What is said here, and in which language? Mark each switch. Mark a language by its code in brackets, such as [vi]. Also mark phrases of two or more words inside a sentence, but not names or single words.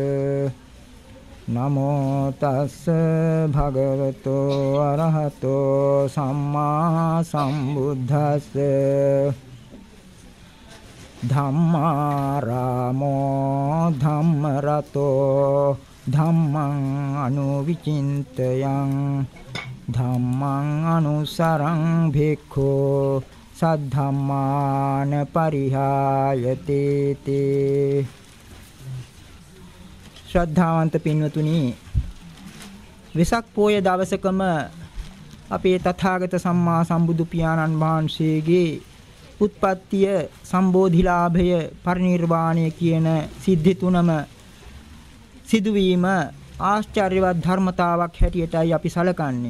[pi] නමෝ තස්ස භගවතෝ අරහතෝ සම්මා සම්බුද්දස්ස ධම්මාරාමෝ ධම්මරතෝ ධම්මං අනුවිචින්තයං ධම්මං අනුසරං භික්ඛෝ සද්ධම්මාන පරිහායති තේ [si] ශ්‍රද්ධාවන්ත පින්වතුනි වෙසක් පෝය දවසකම අපේ තථාගත සම්මා සම්බුදු පියාණන් වහන්සේගේ උත්පත්තිය සම්බෝධිලාභය පරිනිර්වාණය කියන සිද්ධි තුනම සිදුවීම ආශ්චර්යවත් ධර්මතාවක් හැටියටයි අපි සලකන්නේ.